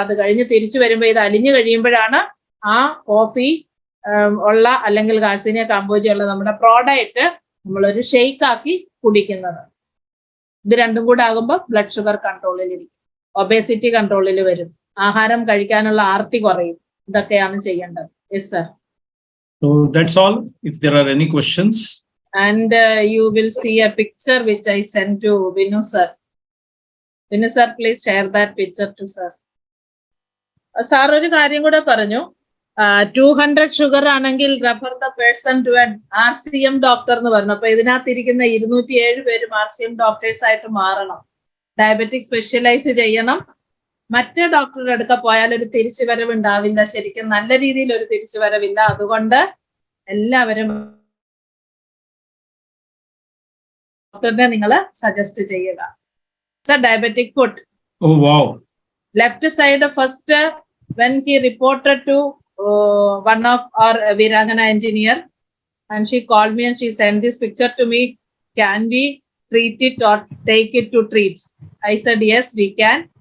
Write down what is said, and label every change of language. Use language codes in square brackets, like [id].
[ml] അത് കഴിഞ്ഞ് തിരിച്ചു വരുമ്പോൾ ഇത് അലിഞ്ഞു കഴിയുമ്പോഴാണ് ആ കോഫി ഉള്ള അല്ലെങ്കിൽ ഗാർസിനിയ കാമ്പോജി ഉള്ള നമ്മുടെ പ്രോഡക്റ്റ് നമ്മളൊരു ഷെയ്ക്ക് ആക്കി കുടിക്കുന്നത്. ഇത് രണ്ടും കൂടെ ആകുമ്പോൾ ബ്ലഡ് ഷുഗർ കൺട്രോളിൽ ഇരിക്കും, ഒബേസിറ്റി കൺട്രോളിൽ വരും, ആഹാരം കഴിക്കാനുള്ള ആർത്തി കുറയും. ഇതൊക്കെയാണ് ചെയ്യേണ്ടത്. Yes sir. [en] So that's all. If there are any questions. And you will see a picture which I sent to Vinu sir. Vinu sir, please share that picture to sir. [ml] Sir ഒരു കാര്യം കൂടെ പറഞ്ഞു, 200 sugar ആണെങ്കിൽ [en] refer the person to an RCM doctor [ml] എന്ന് പറഞ്ഞു. അപ്പൊ ഇതിനകത്തിരിക്കുന്ന 207 പേരും RCM doctors ആയിട്ട് മാറണം, ഡയബറ്റിക് സ്പെഷ്യലൈസ് ചെയ്യണം. മറ്റേ ഡോക്ടറുടെ അടുക്ക പോയാൽ ഒരു തിരിച്ചുവരവ് ഉണ്ടാവില്ല, ശരിക്കും നല്ല രീതിയിൽ ഒരു തിരിച്ചുവരവില്ല. അതുകൊണ്ട് എല്ലാവരും ഡോക്ടറിനെ നിങ്ങൾ സജസ്റ്റ് ചെയ്യുക. Sir, diabetic food. [en] Oh wow. Left side first, when he reported to one of our Virangana engineer, and she called me and she sent this picture to me. Can we treat it or take it to treat? I said yes, we can.